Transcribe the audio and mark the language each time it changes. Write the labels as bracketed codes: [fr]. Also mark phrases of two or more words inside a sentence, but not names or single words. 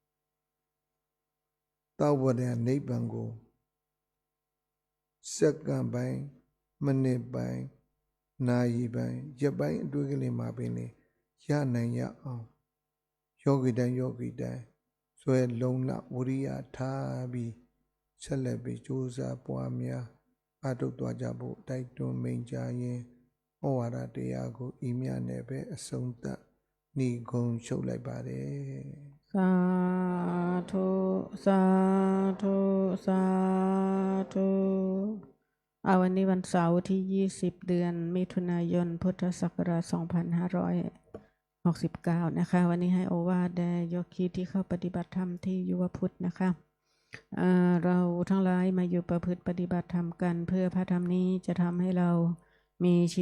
[my] သောဝရနိဗ္ဗာန်ကိုစက္ကန့်ပိုင်းမိနစ်ပိုင်းနာရီပိုင်းရက်ပိုင်းအတွေ့ကလေးမှာပင်လေရနိုင်ရအောင်ယောဂီတိုင်းဆွဲလုံးလဝရိယထားပြီးဆက်လက်ပြီးကြိုးစားပွားများအားထုတ်သွားကြဖို့တိုက်တွန်းမိန့်ကြားရင်းဩဝါဒတရားကိုဤမြနဲ့ပဲအဆုံးသတ်နိဂုံးချုပ်လိုက်ပါတယ် [th] สาธุสาธุสาธุวันนี้วันเสาร์ที่20เดือนมิถุนายนพุทธศักราช2569นะคะวันนี้ให้โอวาทแด่โยคีที่เข้าปฏิบัติธรรมที่ยุวพุทธนะคะเราทั้งหลายมาอยู่ประพฤติปฏิบัติธรรมกันเพื่อพระธรรมนี้จะทำให้เรามีชี